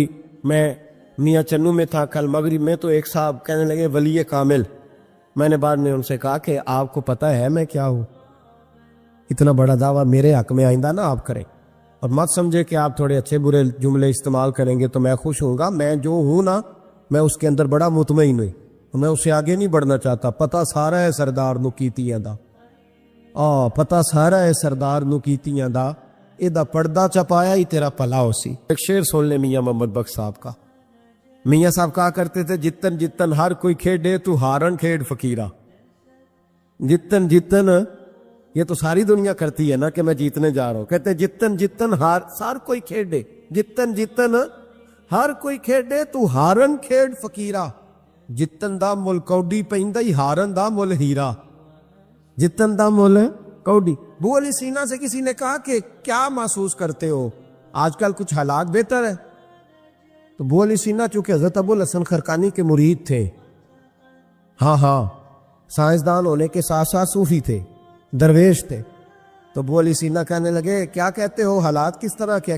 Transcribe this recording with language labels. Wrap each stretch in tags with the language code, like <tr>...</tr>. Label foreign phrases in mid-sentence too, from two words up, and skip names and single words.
<ur>میں میاں چنو میں تھا کل مغرب میں، تو ایک صاحب کہنے لگے ولی کامل، میں نے بعد میں ان سے کہا کہ آپ کو پتہ ہے میں کیا ہوں؟ اتنا بڑا دعویٰ میرے حق میں آئندہ نہ آپ کریں، اور مت سمجھے کہ آپ تھوڑے اچھے برے جملے استعمال کریں گے تو میں خوش ہوں گا۔ میں جو ہوں نا، میں اس کے اندر بڑا مطمئن ہوئی، میں اس سے آگے نہیں بڑھنا چاہتا۔</ur> <pa>پتہ سارا ہے سردار نو کیتیاں دا، پتہ سارا ہے سردار نو کیتیاں دا، ایدہ پردہ چپایا ہی تیرا پلا ہو سی۔</pa> <ur>ایک شعر سن لے میاں محمد بخش صاحب کا۔ میاں صاحب کہا کرتے تھے</ur> <pa>جتن جتن ہر کوئی کھیڈے تو ہارن کھیڈ فقیرہ۔ جتن جتن</pa> <ur>یہ تو ساری دنیا کرتی ہے نا کہ میں جیتنے جا رہا ہوں، کہتے ہیں</ur> <pa>جتن جتن ہر کوئی کھیڈے، جتن جتن ہر کوئی کھیڈے تو ہارن کھیڈ فقیرہ۔ جتن دا مل کوڈی پیندا ہی ہارن دا مل ہیرا۔ جتن دا مل کوڈی۔</pa> <ur>بو علی سینا سے کسی نے کہا کہ کیا محسوس کرتے ہو آج کل کچھ حالات بہتر ہے؟ تو بو علی سینا چونکہ حضرت ابو الحسن خرقانی کے مرید تھے، ہاں سائنسدان ہونے کے ساتھ ساتھ صوفی تھے، درویش تھے، تو بو علی سینا کہنے لگے کیا کہتے ہو، حالات کس طرح کیا؟</ur>